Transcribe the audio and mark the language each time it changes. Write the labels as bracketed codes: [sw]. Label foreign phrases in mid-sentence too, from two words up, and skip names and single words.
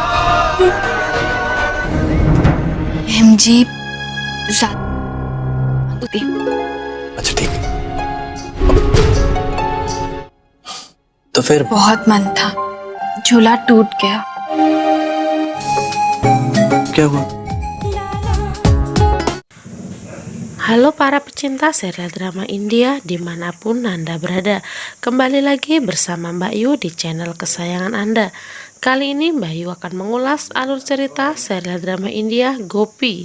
[hi] एमजी अच्छा ठीक है। तो फिर बहुत मन था, झूला टूट गया। क्या हुआ? [id] Halo para pecinta serial drama India dimanapun Anda berada. Kembali lagi bersama Mbak Yu di channel kesayangan Anda. Kali ini Mbak Yu akan mengulas alur cerita serial drama India Gopi.